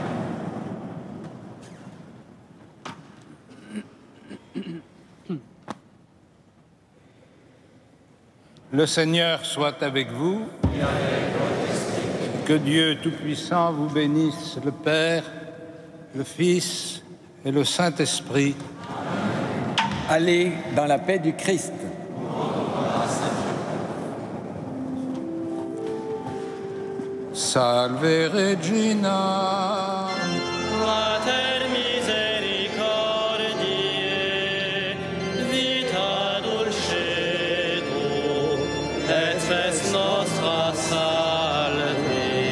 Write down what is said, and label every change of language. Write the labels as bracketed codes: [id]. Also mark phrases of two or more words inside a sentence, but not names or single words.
[fr] Le Seigneur soit avec vous. Que Dieu Tout-Puissant vous bénisse, le Père, le Fils et le Saint-Esprit. Allez dans la paix du Christ. [la] Salve Regina. Mater misericordiae, vita dulcedo, et spes nostra salve.